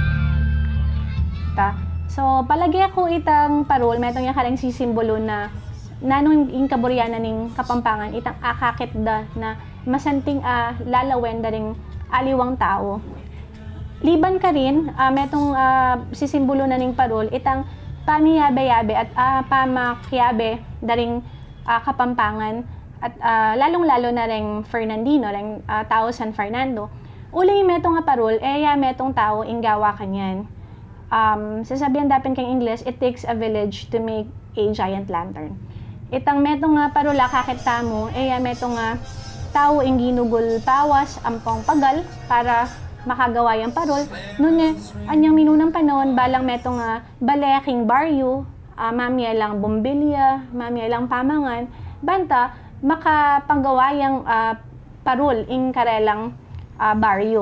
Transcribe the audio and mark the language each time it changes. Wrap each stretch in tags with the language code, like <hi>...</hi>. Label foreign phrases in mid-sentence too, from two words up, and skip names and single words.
<pam>So, palagi ako itang parol, metong yung karang sisimbolo na nanong ing kaburyanan ning Kapampangan itang akakit da na masanting lalawen da ring aliwang tao. Liban ka rin, metong sisimbolo na ning parol, itang pamiyabe-yabe at pamakyabe da ring Kapampangan at lalong-lalo na ring Fernandino, ring tao San Fernando. Uli metong parol, metong tao inggawa kanyan. Sasabihan dapin kang</pam> <en>English, it takes a village to make a giant lantern.</en> <pam>Itang metong parola kakita mo, metong tao ing ginugol pawas ampong pagal para makagawa yung parol. Noon anyang minunang panahon, balang metong baleking baryo, mamaya lang bombilya, mamaya lang pamangan, banta makapanggawa yung parol ing karelang baryo.</pam>